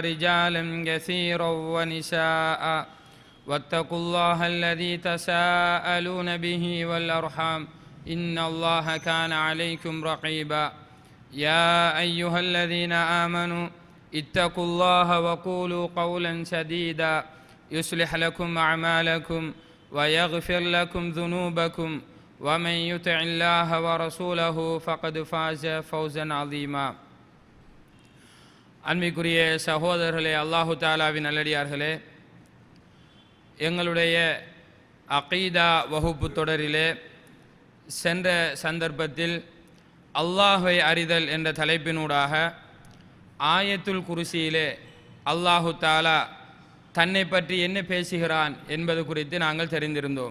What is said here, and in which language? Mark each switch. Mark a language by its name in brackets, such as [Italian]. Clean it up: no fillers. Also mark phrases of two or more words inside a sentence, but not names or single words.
[Arabic] رجالا كثيرا ونساء واتقوا الله الذي تساءلون به والأرحام إن الله كان عليكم رقيبا يا أيها الذين آمنوا اتقوا الله وقولوا قولا سديدا يصلح لكم أعمالكم ويغفر لكم ذنوبكم ومن يطع الله ورسوله فقد فاز فوزا عظيما [Tamil] அன்பிற்குரிய சகோதரர்களே, [Arabic] الله تعالى [Tamil] நல்லடியார்களே, எங்களுடைய அகீதா வகுப்பு தொடரிலே சென்ற சந்தர்ப்பத்தில் அல்லாஹை அறிதல் என்ற தலைப்பினூடாக ஆயத்துல் குர்சியிலே [Arabic] الله تعالى [Tamil] தன்னை பற்றி என்ன பேசுகிறான் என்பது குறித்து நாங்கள் தெரிந்திருந்தோம்.